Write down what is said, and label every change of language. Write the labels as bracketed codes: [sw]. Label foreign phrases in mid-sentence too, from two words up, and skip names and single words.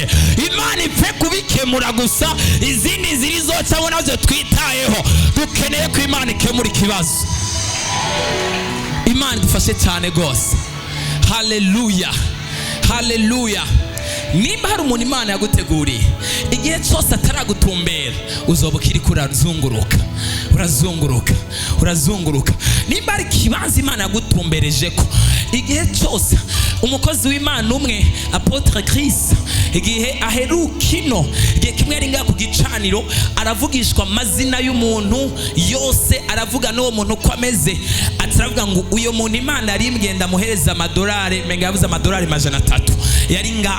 [rn] Imana ipfe kubikemura gusa, izindi ziri zoca ngo nabyo twitayeho. Dukeneye ko Imana ikemura ikibazo. Imana idufashe cyane gose. Haleluya, haleluya. Nimba hari umuntu Imana yaguteguriye, igihe cyose ataragutumbera uzoba ukiri urazunguruka. Nimba hari ikibanza Imana yagutumbereje ko, igihe cyose umukozi w'Imana umwe Apotre Chris, igihe aherukino, igihe kimwe yari ngaha ku gicaniro aravugishwa amazina y'umuntu yose, aravuga n'uwo muntu uko ameze, ataravuga ngo uyo muntu Imana yari imgenda muhereza amadolari, menga yavuze amadolari 300 yari ngaha.